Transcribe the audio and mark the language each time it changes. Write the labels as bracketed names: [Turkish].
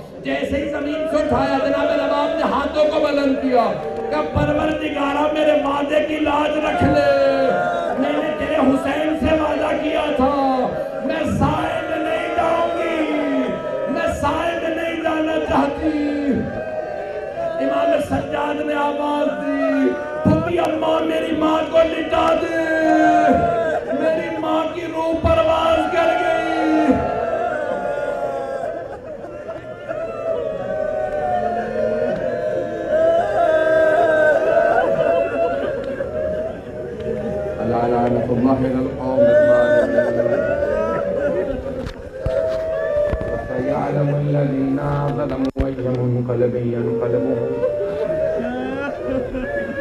[Urdu] جیسے ہی زمین سے اٹھایا جناب رباب نے ہاتھوں کو بلند کیا کہ پروردگارہ میرے وعدے کی لاج رکھ لے, میں نے تیرے حسین سے وعدہ کیا تھا میں سائے میں نہیں جاؤں گی, میں سائے میں نہیں جانا چاہتی. امام سجاد نے آواز دی, پھوپھی اماں میری ماں کو لٹا دے, میری ماں کی روح پرواز کر گئی. [Arabic] لعنت اللہ علی القوم الظالمین. وسيعلم الذين ظلموا أي منقلب ينقلبون.